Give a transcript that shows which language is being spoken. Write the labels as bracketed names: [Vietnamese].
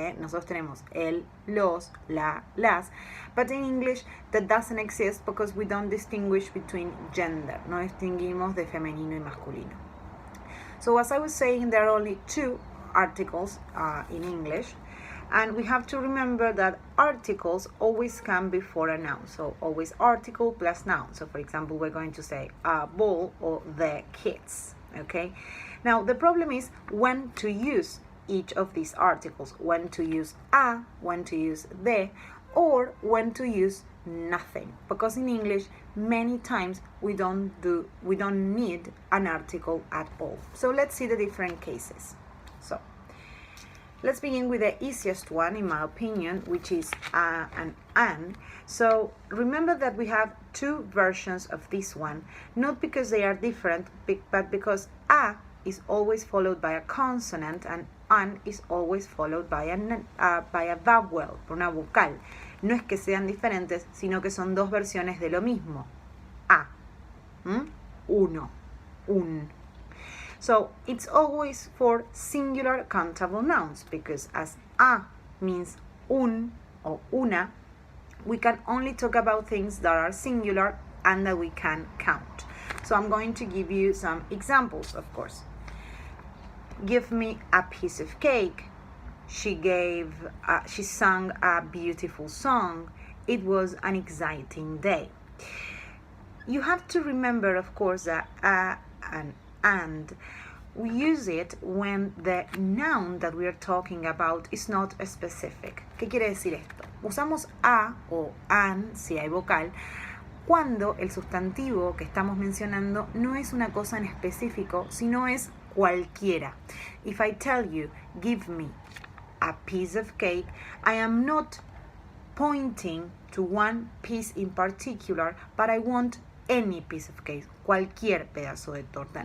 [Spanish] Nosotros tenemos el, los, la, las, [English] but in English that doesn't exist because we don't distinguish between gender. [Spanish] No distinguimos de femenino y masculino. [English] So as I was saying, there are only 2 articles in English. And we have to remember that articles always come before a noun. So always article plus noun. So for example, we're going to say a ball or the kids. Okay. Now the problem is when to use each of these articles. When to use a, when to use the, or when to use nothing. Because in English, many times we don't need an article at all. So let's see the different cases. So let's begin with the easiest one, in my opinion, which is an and. So remember that we have 2 versions of this one, not because they are different, but because a is always followed by a consonant and an is always followed by a vowel, [Spanish] por una vocal. No es que sean diferentes, sino que son 2 versiones de lo mismo. A, uno, un. [English] So it's always for singular countable nouns because as a means un or una, we can only talk about things that are singular and that we can count. So I'm going to give you some examples, of course. Give me a piece of cake. She sang a beautiful song. It was an exciting day. You have to remember, of course, that and we use it when the noun that we are talking about is not specific. [Spanish] ¿Qué quiere decir esto? Usamos a o an, si hay vocal, cuando el sustantivo que estamos mencionando no es una cosa en específico, sino es cualquiera. [English] If I tell you, give me a piece of cake, I am not pointing to one piece in particular, but I want any piece of cake, [Spanish] cualquier pedazo de torta.